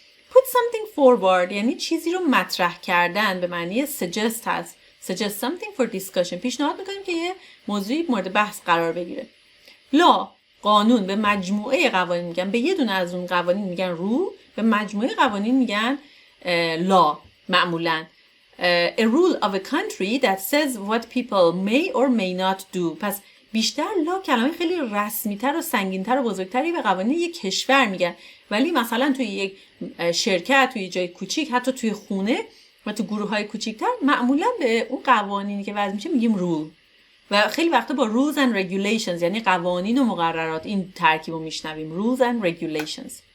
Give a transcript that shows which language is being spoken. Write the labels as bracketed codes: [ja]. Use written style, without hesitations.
[fa] put something forward یعنی چیزی رو مطرح کردن به معنی suggest هست. [en] suggest something for discussion [fa] پیشنهاد میکنیم که یه موضوعی مورد بحث قرار بگیره. law قانون به مجموعه قوانین میگن، به یه دونه از اون قوانین میگن rule، به مجموعه قوانین میگن law معمولاً. [en] a rule of a country that says what people may or may not do. [fa] پس بیشتر law کلمه خیلی رسمی‌تر و سنگین‌تر و بزرگتری به قوانین یک کشور میگن، ولی مثلا توی یک شرکت، توی جای کوچیک، حتی توی خونه و تو گروه‌های کوچیک‌تر معمولاً به اون قوانینی که وضع میشه میگیم rule. و خیلی وقتا با rules and regulations یعنی قوانین و مقررات این ترکیب رو میشنویم rules and regulations.